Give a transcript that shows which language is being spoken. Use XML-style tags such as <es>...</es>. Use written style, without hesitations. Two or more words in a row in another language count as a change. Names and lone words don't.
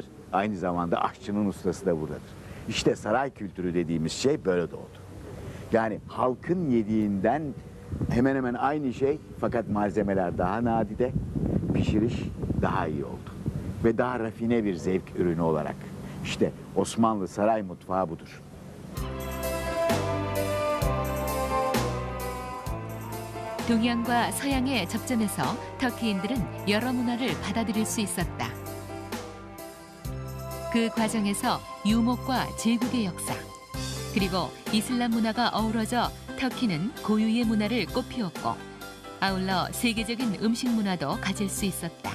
<tr>Aynı zamanda aşçının ustası da buradadır. İşte saray kültürü dediğimiz şey böyle doğdu. Yani halkın yediğinden hemen hemen aynı şey fakat malzemeler daha nadide, pişiriş daha iyi oldu. Ve daha rafine bir zevk ürünü olarak. İşte Osmanlı saray mutfağı budur.</tr> <ko>동양과 서양의 접점에서 터키인들은 여러 문화를 받아들일 수 있었다. 그 과정에서 유목과 제국의 역사, 그리고 이슬람 문화가 어우러져 터키는 고유의 문화를 꽃피웠고 아울러 세계적인 음식 문화도 가질 수 있었다.</ko>